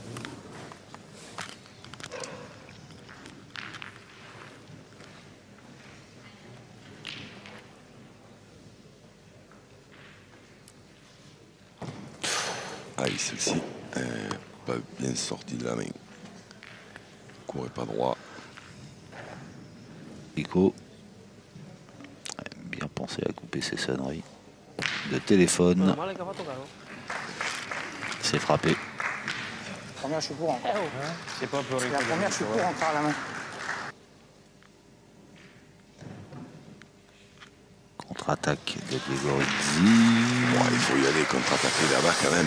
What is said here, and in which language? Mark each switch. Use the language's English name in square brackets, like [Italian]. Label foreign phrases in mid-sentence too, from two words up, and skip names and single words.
[French] Allez, celle-ci n'est pas bien sortie de la main. Courait pas droit. Nico a bien pensé à couper ses sonneries de téléphone. [Italian] Meno male che ha fatto caro. [French] C'est frappé. Première, je suis pour encore. oh. C'est pas pour la première, je suis pour encore à la main. Contre-attaque de Diego Rizzi. Bon, il faut y aller contre-attaquer là-bas quand même.